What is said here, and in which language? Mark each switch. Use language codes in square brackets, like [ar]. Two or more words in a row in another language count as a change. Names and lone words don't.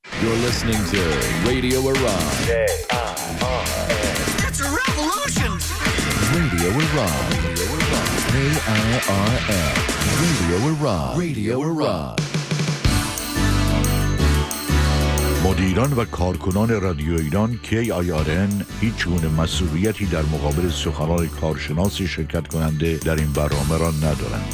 [en] You're listening to Radio Iran. It's a revolution! Radio Iran. KIRN. Radio Iran. Radio Iran. [fa] مدیران و کارکنان رادیو ایران KIRN هیچ گونه مسئولیتی در مقابل سخنان کارشناس شرکت کننده در این برنامه را ندارند.